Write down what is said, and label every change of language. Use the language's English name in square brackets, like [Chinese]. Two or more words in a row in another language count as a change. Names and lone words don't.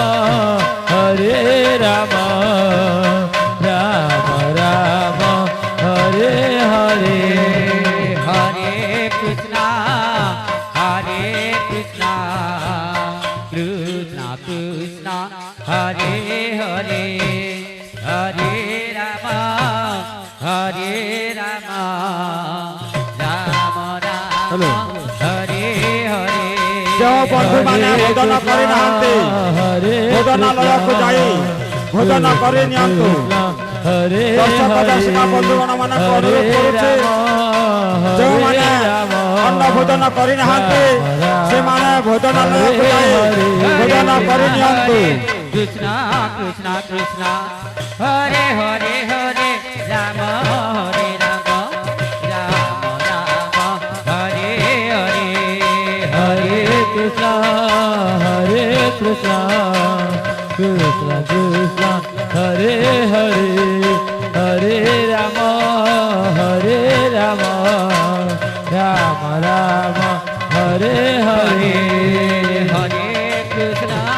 [Sanskrit] Rama Rama Rama Hare Hare Hare Krishna Krishna Krishna Hare Hare Hare Rama Rama Rama Rama Hare Hare [Odia] ଯୋ ବନ୍ଧୁ ମାନେ ଭୋଜନ କରି ନାହାନ୍ତି ଭୋଜନାଳୟକୁ ଯାଇ भोजन କରି ନିଅନ୍ତୁ ଦଶ ପଚାଶଟା ବନ୍ଧୁଗଣ ମାନଙ୍କୁ ଅନୁରୋଧ କରୁଛି ଯେଉଁମାନେ ଅନ୍ନ ଭୋଜନ କରି ନାହାନ୍ତି ସେମାନେ ଭୋଜନାଲୟକୁ ଯାଇ ଭୋଜନ କରି ନିଅନ୍ତୁ [Sanskrit] Krishna Krishna Krishna Hare Hare Hare Rama Hare Rama Rama Rama Hare Hare Hare Krishna Krishna Krishna Hare Hare Hare Rama Rama Rama Hare Hare Hare Krishna